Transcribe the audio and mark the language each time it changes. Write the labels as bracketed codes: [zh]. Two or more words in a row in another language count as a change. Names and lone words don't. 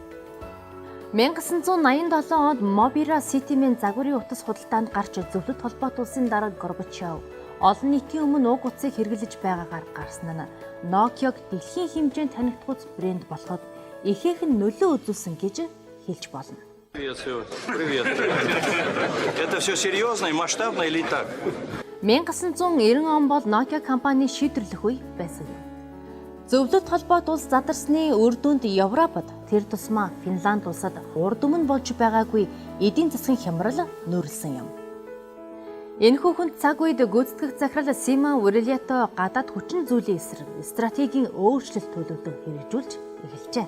[mn] 1987 онд Mobira Citymen загварын утас худалдаанд гарч зөвлөлт холбоотуулсан дараа Горбачов олон нийтийн өмнө уг утсыг хэрэглэж байгаагаар гарсан нь Nokia-г дэлхийн хэмжээнд танигдахуйц брэнд болоход ихээхэн нөлөө үзүүлсэн гэж хэлж болно. [ru] Привет. Это все серьезно и масштабно или так? [mn] 1990 он бол Nokia компани шийдвэрлэх үе байсан юм. Зөвлөлт холбоот улс задарсны үр дүнд Европод тэр тусмаа Финланд улсад урд өмнө болж байгаагүй эдийн засгийн хямрал нөөрлсөн юм. Энэхүү хүнд цаг үед гүйцэтгэх захирал Симон Урлето гадаад хүчин зүйлийн эсрэг стратегийн өөрчлөлт төлөвлөлт хэрэгжүүлж эхэлжээ.